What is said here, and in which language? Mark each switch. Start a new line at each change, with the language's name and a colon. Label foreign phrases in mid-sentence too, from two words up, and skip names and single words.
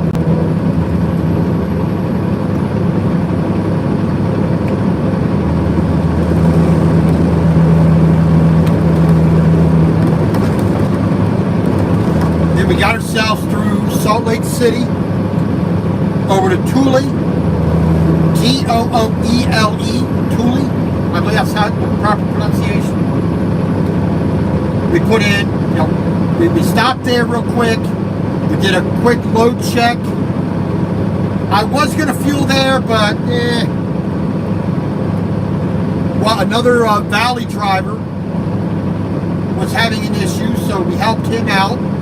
English: We got ourselves through Salt Lake City, over to Tooele, T-O-O-E-L-E, Tooele. I believe that's how the proper pronunciation. We put in, we stopped there real quick. We did a quick load check I was going to fuel there, but well, another Valley driver was having an issue, so we helped him out.